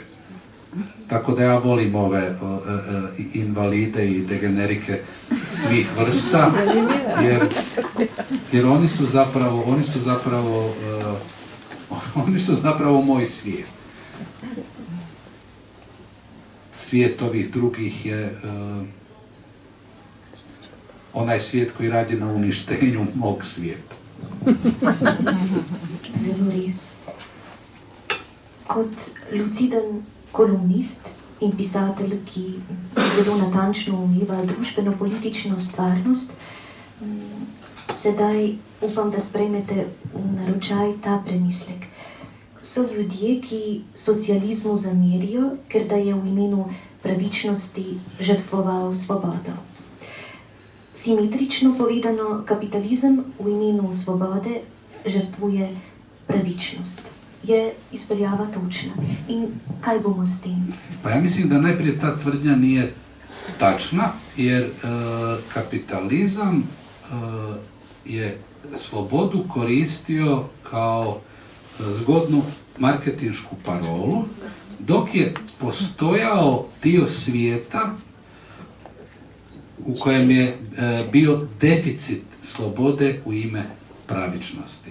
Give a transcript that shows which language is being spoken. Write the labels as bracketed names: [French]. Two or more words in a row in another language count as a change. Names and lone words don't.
[Croatian] Tako da ja volim ove invalide i degenerike svih vrsta, jer oni su zapravo moj svijet. Svijet ovih drugih je onaj svijet koji radi na uništenju mog svijeta. [Slovenian] Zelo res. Kot luciden kolumnist in pisatelj, ki zelo natančno umeva družbeno-politično stvarnost, sedaj upam, da sprejmete v naročaj ta premislek. So ljudje, ki socializmu zamerijo, ker da je v imenu pravičnosti žrtvoval svobodo. Simetrično povedano, kapitalizem v imenu svobode žrtvuje pravičnost. Je izpeljava točna. In kaj bomo s tem? [Croatian] Pa ja mislim da najprije ta tvrdnja nije tačna, jer kapitalizam je slobodu koristio kao zgodnu marketinšku parolu, dok je postojao dio svijeta u kojem je bio deficit slobode u ime pravičnosti.